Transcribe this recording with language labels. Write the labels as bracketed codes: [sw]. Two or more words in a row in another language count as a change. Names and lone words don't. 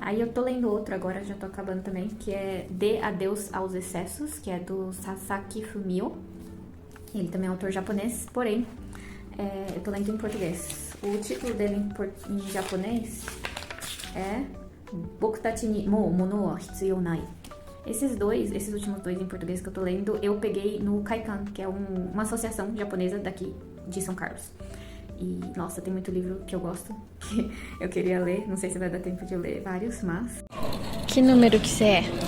[pt] Aí eu tô lendo outro agora, já tô acabando também, que é Dê Adeus aos Excessos, que é do Sasaki Fumio. Ele também é um autor japonês, porém, eu tô lendo em português. O título dele em japonês é Bokutachi ni mou mono wa hitsuyou nai. Esses últimos dois em português que eu tô lendo, eu peguei no Kaikan, que é uma associação japonesa daqui de São Carlos. E, nossa, tem muito livro que eu gosto, que eu queria ler. Não sei se vai dar tempo de eu ler vários, mas... Que número que você é?